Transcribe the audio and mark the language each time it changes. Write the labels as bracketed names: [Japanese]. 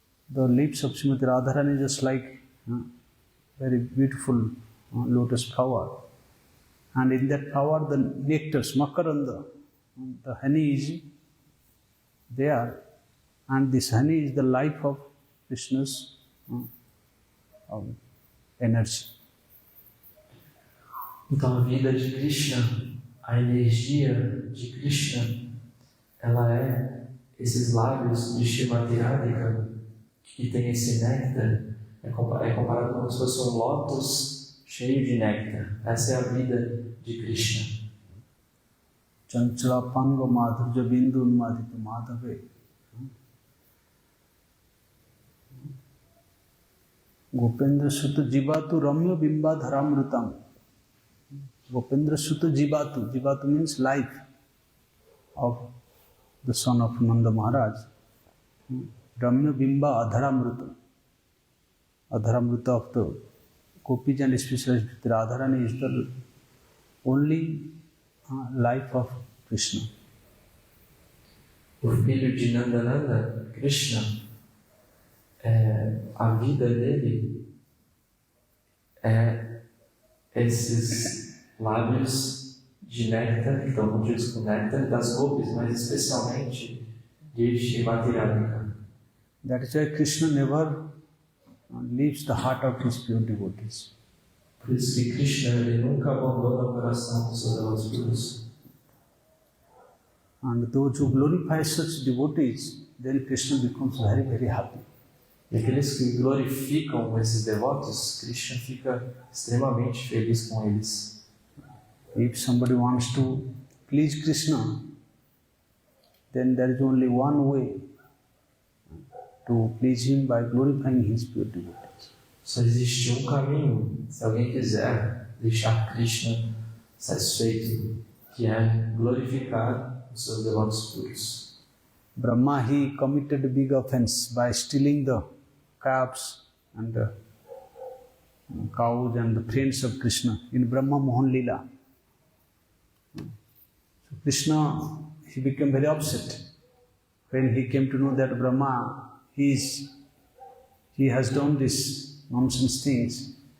[English] The lips of Srimati Radharani is just like very beautiful lotus flower. And in that flower, the nectar, Makaranda, the honey is there. And this honey is the life of Krishna's energy. [Portuguese] Então a vida de Krishna, a energia de Krishna, ela é esses lábios de Srimati Radhika que tem esse néctar, é comparado como se fosse um lótus cheio de néctar. Essa é a vida de Krishna. [Sanskrit] Chanchala Panga Madhurja Bindu Unmadita Madhave. Gopendra Sutta Jivatu Ramya Bimba Dharamrutam. Gopendra Sutta Jivatu. [English] Jivatu means life of the son of Nanda Maharaj. [Sanskrit] Ramya Bimba Adharamrutam. [English] Adharamruta of the Gopis and especially Radharani is the only life of Krishna. [Portuguese] O filho de Nandananda, Krishna, a vida dele é esses lábios de néctar, que estão contidos com néctar das gopis, mas especialmente de Srimati Radhika. [English] That is why Krishna never leaves the heart of his pure devotees. [Portuguese] Por isso que Krishna ele nunca abandona o coração dos seus devotos puros. [English] And those who glorify such devotees, then Krishna becomes very, very happy. [Portuguese] E aqueles que glorificam esses devotos, Krishna fica extremamente feliz com eles. [English] If somebody wants to please Krishna, then there is only one way to please him, by glorifying his pure devotees. [Portuguese] Só existe caminho, se alguém quiser deixar Krishna satisfeito, que é glorificar os seus devotos puros. [English] Brahma, he committed a big offense by stealing the calves and the cows and the friends of Krishna in Brahma Mohan Leela. So Krishna, he became very upset when he came to know that Brahma, he has done these nonsense things.